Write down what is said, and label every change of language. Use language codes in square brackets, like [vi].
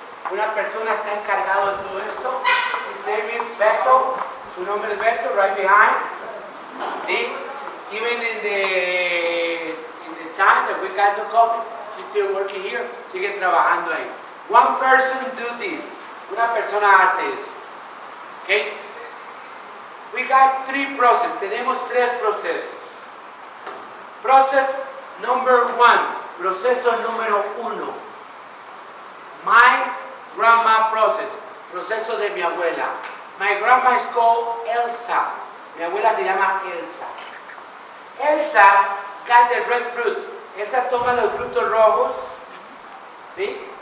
[es] Una persona está encargado de todo esto. [en] His name is Beto. [es] Su nombre es Beto, [en] right behind. See? Even in the time that we got the coffee, he's still working here. [es] Sigue trabajando ahí. [en] One person do this. [es] Una persona hace esto. [en] Okay? We got three processes. [es] Tenemos tres procesos. [en] Process number one. [es] Proceso número uno. [en] My grandma process, [es] proceso de mi abuela. [en] My grandma is called Elsa. [es] Mi abuela se llama Elsa. [en] Elsa got the red fruit. [es] Elsa toma los frutos rojos, ¿sí?